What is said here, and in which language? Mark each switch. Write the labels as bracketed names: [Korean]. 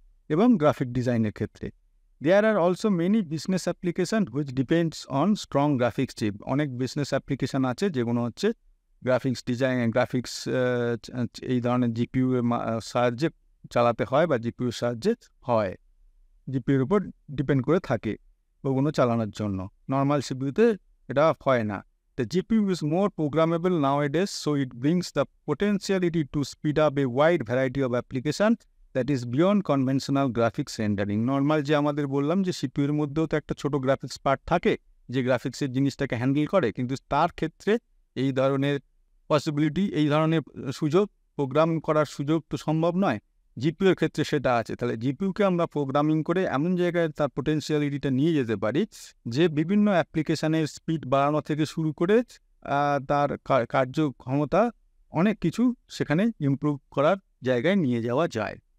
[Bangla] এবং গ্রাফিক ডিজাইনের ক্ষেত্রে [English] There are also many business application which depends on strong graphics chip. [Bangla] অনেক বিজনেস অ্যাপ্লিকেশান আছে যেগুলো হচ্ছে গ্রাফিক্স এই ধরনের জিপিইউ এর সাহায্যে চালাতে হয় বা জিপিইউর সাহায্যে হয়, জিপিইউর উপর ডিপেন্ড করে থাকে ওগুলো চালানোর জন্য। নর্মাল সিপিইউতে এটা হয় না। [English] The GPU is more programmable nowadays, so it brings the potentiality to speed up a wide variety of applications that is beyond conventional graphics rendering. [Bangla] Normal যে আমাদের বললাম যে সিপিইউর মধ্যেও তো একটা ছোট গ্রাফিক্স পার্ট থাকে যে গ্রাফিক্সের জিনিসটাকে হ্যান্ডেল করে, কিন্তু তার ক্ষেত্রে এই ধরনের পসিবিলিটি, এই ধরনের সুযোগ, প্রোগ্রাম করার সুযোগ তো সম্ভব নয়। জিপিইউর ক্ষেত্রে সেটা আছে। তাহলে জিপিইউকে আমরা প্রোগ্রামিং করে এমন জায়গায় তার পোটেনশিয়ালিটিটা নিয়ে যেতে পারি যে বিভিন্ন অ্যাপ্লিকেশানের স্পিড বাড়ানো থেকে শুরু করে তার কার্যক্ষমতা অনেক কিছু সেখানে ইমপ্রুভ করার জায়গায় নিয়ে যাওয়া যায়।